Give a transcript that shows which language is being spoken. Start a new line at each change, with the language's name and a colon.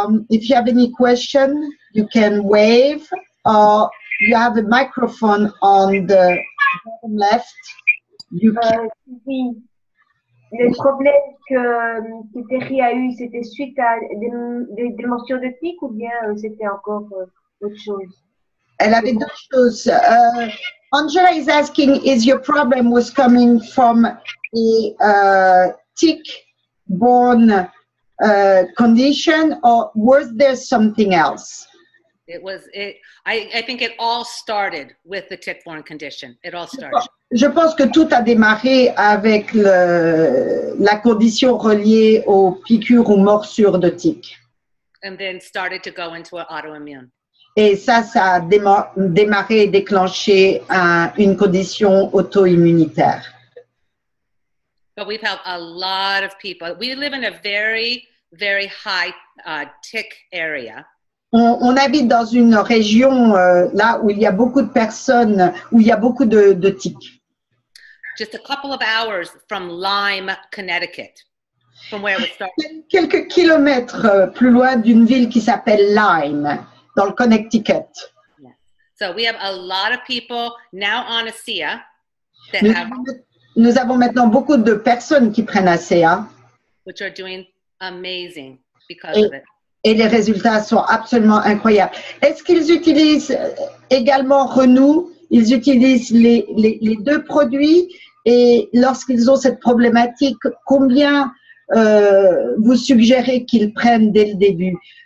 English: If you have any question, you can wave, or you have a microphone on the bottom left.
French: Oui. Le problème que Terry a eu, c'était suite à des morsures de tic ou bien c'était encore autre chose? Elle avait deux choses.
English: Angela is asking, is your problem was coming from a tick-borne condition, or was there something else? I think it all started with the tick-borne condition. It all started.
French: Je pense que tout a démarré avec la condition reliée aux piqûres ou morsures de tiques.
English: And then started to go into an autoimmune.
French: Et ça a démarré et déclenché une condition auto-immunitaire.
English: But we've had a lot of people. We live in a very, very high tick area.
French: On habite dans une région là où il y a beaucoup de personnes, où il y a beaucoup de tiques.
English: Just a couple of hours from Lyme, Connecticut, from where it started.
French: Quelques kilomètres plus loin d'une ville qui s'appelle Lyme, dans le Connecticut.
English: Yeah. So we have a lot of people now on ASEA that
French: Nous avons maintenant beaucoup de personnes qui prennent ASEA.
English: Which are doing amazing because of it.
French: Et les résultats sont absolument incroyables. Est-ce qu'ils utilisent également Renew? Ils utilisent les deux produits, et lorsqu'ils ont cette problématique, combien vous suggérez qu'ils prennent dès le début?